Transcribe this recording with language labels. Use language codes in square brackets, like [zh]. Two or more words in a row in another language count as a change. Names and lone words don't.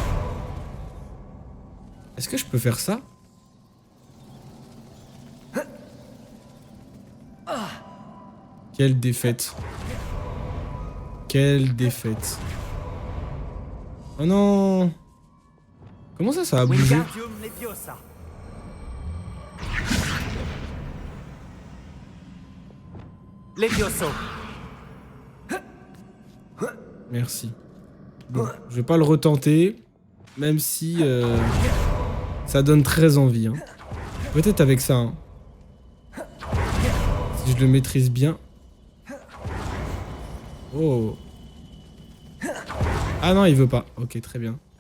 [fr] Est-ce que je peux faire ça? Quelle défaite. Quelle défaite. Oh non. Comment ça a bougé? Wingardium Leviosa. Levioso. Merci. Bon, je vais pas le retenter, même si ça donne très envie. Hein. Peut-être avec ça. Hein. Si je le maîtrise bien. Oh. Ah non, il veut pas. Ok, très bien.